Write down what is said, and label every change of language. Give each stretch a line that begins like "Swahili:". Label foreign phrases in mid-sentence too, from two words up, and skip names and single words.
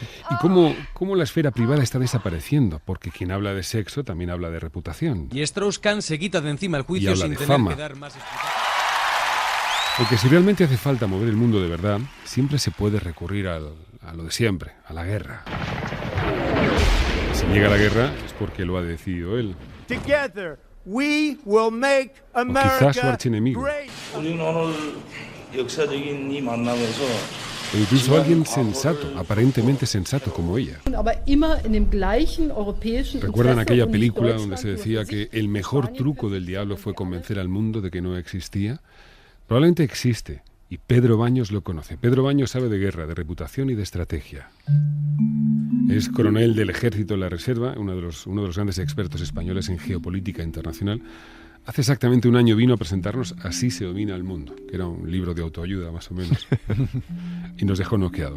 Spanish: ¿Y cómo la esfera privada está desapareciendo? Porque quien habla de sexo también habla de reputación. Y Strauss-Kahn se quita de encima el Y juicio habla sin de tener fama. que dar más explicaciones. Porque si realmente hace falta mover el mundo de verdad, siempre se puede recurrir a lo de siempre, a la guerra. Si llega la guerra es porque lo ha decidido él.
English: Together, we will make
Spanish: quizás
English: America
Spanish: su archienemigo.
English: great.
Korean: 우리는 오늘 역사적인 이 만남에서
Spanish: O incluso alguien sensato, aparentemente sensato como ella.
German: Aber immer in dem gleichen europäischen
Spanish: ¿Recuerdan
German: Interesse
Spanish: aquella
German: und nicht
Spanish: película donde
German: Deutschland
Spanish: se
German: nur
Spanish: decía
German: für sich,
Spanish: que el mejor
German: Spanien
Spanish: truco
German: für
Spanish: del
German: sich,
Spanish: diablo
German: sondern
Spanish: fue
German: für
Spanish: convencer al mundo de que no existía? Probablemente existe, y Pedro Baños lo conoce. Pedro Baños sabe de guerra, de reputación y de estrategia. Es coronel del Ejército de la Reserva, uno de los grandes expertos españoles en geopolítica internacional. Hace exactamente un año vino a presentarnos Así se domina el mundo, que era un libro de autoayuda más o menos, y nos dejó noqueados.